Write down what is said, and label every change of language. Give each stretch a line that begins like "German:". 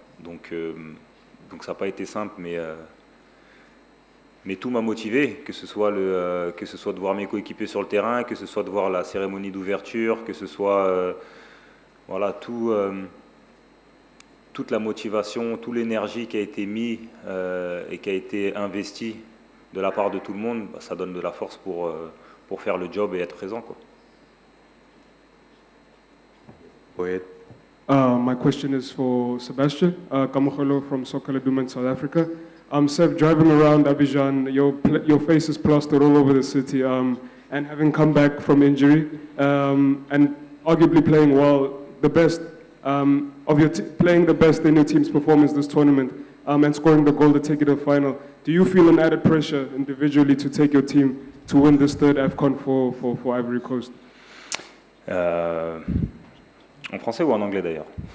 French: Donc ça n'a pas été simple, mais tout m'a motivé, que ce soit de voir mes coéquipiers sur le terrain, que ce soit de voir la cérémonie d'ouverture, que ce soit voilà, toute la motivation, toute l'énergie qui a été mise et qui a été investie de la part de tout le monde, bah, ça donne de la force pour faire le job et être présent, quoi.
English: Go ahead. My question is for Sebastian Kamukholo from Sokala Duma in South Africa. Seb, driving around Abidjan, your face is plastered all over the city, and having come back from injury, and arguably playing well, the best playing the best in your team's performance this tournament, and scoring the goal to take it to the final. Do you feel an added pressure individually to take your team to win this third AFCON for Ivory Coast?
French: En français ou en anglais d'ailleurs?